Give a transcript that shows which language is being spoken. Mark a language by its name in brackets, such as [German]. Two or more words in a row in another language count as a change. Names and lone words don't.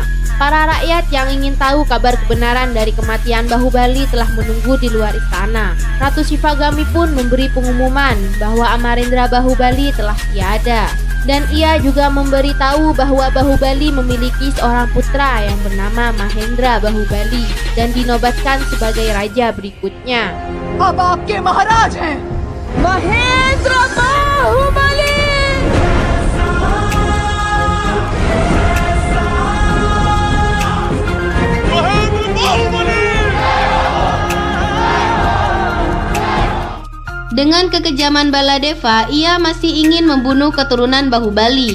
[Indonesian] Para rakyat yang ingin tahu kabar kebenaran dari kematian Bahubali telah menunggu di luar istana. Ratu Shivagami pun memberi pengumuman bahwa Amarendra Bahubali telah tiada. Dan ia juga memberitahu bahwa Bahubali memiliki seorang putra yang bernama Mahendra Bahubali dan dinobatkan sebagai raja berikutnya. [Hindi] अब आपके महाराज हैं महेंद्र बाहुबली। [Indonesian] Dengan kekejaman Baladeva, ia masih ingin membunuh keturunan Bahubali.